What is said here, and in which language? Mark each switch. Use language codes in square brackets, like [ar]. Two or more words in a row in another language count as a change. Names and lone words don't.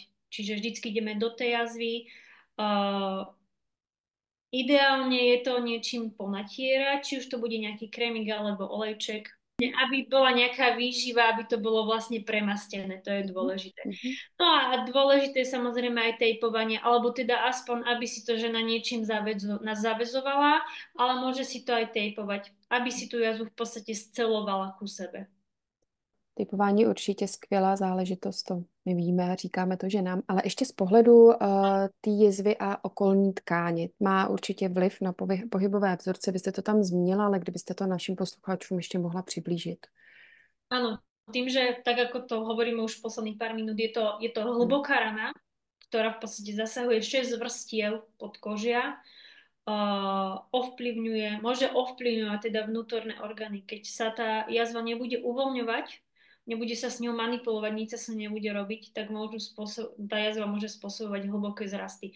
[sk] Čiže vždycky ideme do tej jazvy, ideálne je to niečím ponatierať, či už to bude nejaký krémik alebo olejček, aby bola nejaká výživa, aby to bolo vlastne premastené, to je Mhm, dôležité. mhm. No a dôležité je samozrejme aj tejpovanie, alebo teda aspoň, aby si to žena niečím zavezovala, ale môže si to aj tejpovať, aby si tu jazu v podstate scelovala ku sebe. [cs] Typování je určitě skvělá záležitost, to my víme, říkáme to ženám, ale ještě z pohledu té jizvy a okolní tkáně má určitě vliv na pohybové vzorce. Vy jste to tam zmínila, ale kdybyste to našim posluchačům ještě mohla přiblížit. [sk] Áno, tým, že tak ako to hovoríme už posledných pár minút, je to [cs] Ano. [sk] hlboká rana, ktorá v podstate zasahuje 6 vrstiev podkožia, môže ovplyvňovať teda vnútorné orgány. Keď sa tá jazva nebude uvoľňovať, nebude sa s ňou manipulovať, nič sa s ňou nebude robiť, tak tá jazva môže spôsobovať hlboké zrasty.